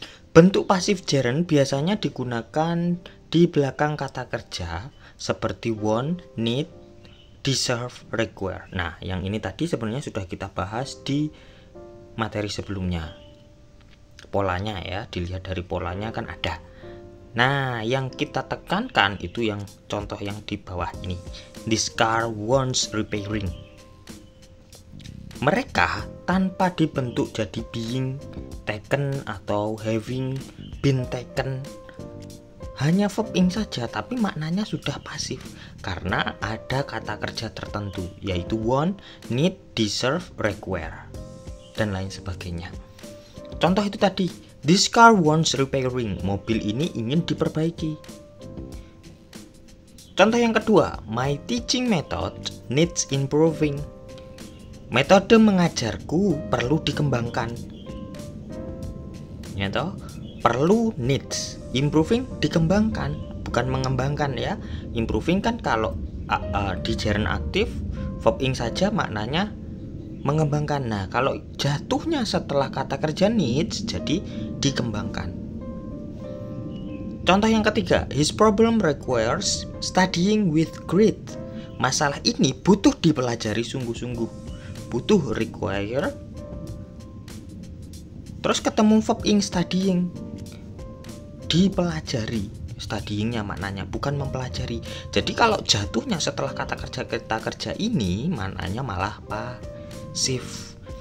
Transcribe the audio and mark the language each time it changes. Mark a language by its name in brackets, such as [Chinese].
[Indonesian] Bentuk pasif gerund biasanya digunakan di belakang kata kerja seperti want, need, deserve, require. Nah, yang ini tadi sebenarnya sudah kita bahas di materi sebelumnya. Polanya ya, dilihat dari polanya kan ada. Nah, yang kita tekankan itu yang contoh yang di bawah ini. [English] This car wants repairing. [Indonesian] Mereka tanpa dibentuk jadi being taken atau having been taken, hanya verb ing saja, tapi maknanya sudah pasif karena ada kata kerja tertentu, yaitu want, need, deserve, require, dan lain sebagainya. Contoh itu tadi, [English] this car wants repairing. [Indonesian] Mobil ini ingin diperbaiki. Contoh yang kedua, [English] my teaching method needs improving. [Indonesian] Metode mengajarku perlu dikembangkan. Ya toh, perlu, needs, improving, dikembangkan, bukan mengembangkan ya. Improving kan kalau di gerund aktif verb ing saja maknanya mengembangkan. Nah, kalau jatuhnya setelah kata kerja needs jadi dikembangkan. Contoh yang ketiga, [English] his problem requires studying with grit. [Indonesian] Masalah ini butuh dipelajari sungguh-sungguh. Butuh, require, terus ketemu verb ing studying, dipelajari. Studyingnya maknanya bukan mempelajari. Jadi kalau jatuhnya setelah kata kerja ini maknanya malah pasif.